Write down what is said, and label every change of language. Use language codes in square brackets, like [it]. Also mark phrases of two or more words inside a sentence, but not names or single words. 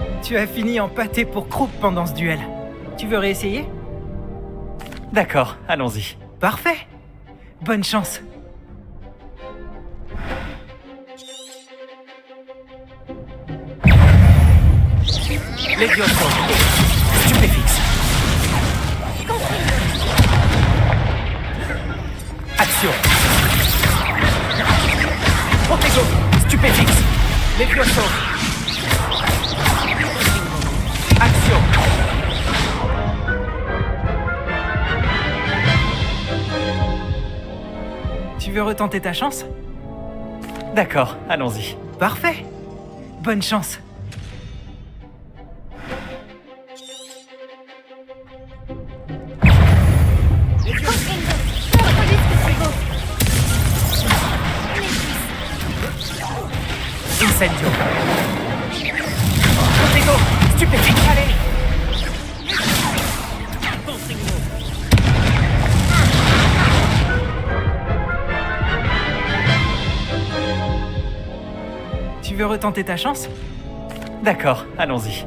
[fr] Tu as fini en pâté pour croupe pendant ce duel. Tu veux réessayer? D'accord, allons-y. Parfait. Bonne chance. Levioso. Stupéfixe. Action. Protego. Stupéfixe. Levioso. Action. Tu veux retenter ta chance? D'accord, allons-y. Parfait. Bonne chance. Incendio. Protego. Stupéfixe. Allez. Tu veux retenter ta chance? D'accord, allons-y.